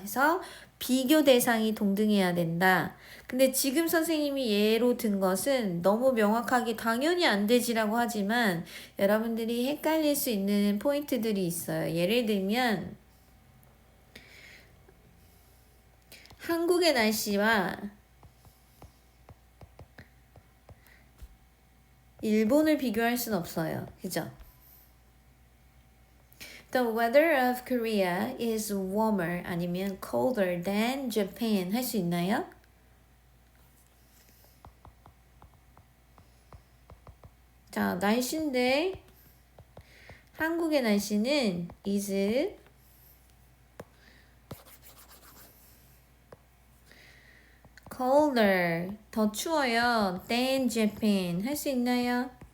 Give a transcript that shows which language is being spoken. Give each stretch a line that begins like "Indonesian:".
Korean: 해서 비교 대상이 동등해야 된다. 근데 지금 선생님이 예로 든 것은 너무 명확하게 당연히 안 되지라고 하지만 여러분들이 헷갈릴 수 있는 포인트들이 있어요. 예를 들면 한국의 날씨와 일본을 비교할 순 없어요. 그죠?
English: The weather of Korea is warmer
Korean: 아니면
English: colder than Japan
Korean: 할 수 있나요? 자, 날씨인데 한국의 날씨는
English: is colder
Korean: 더 추워요
English: than Japan
Korean: 할 수 있나요?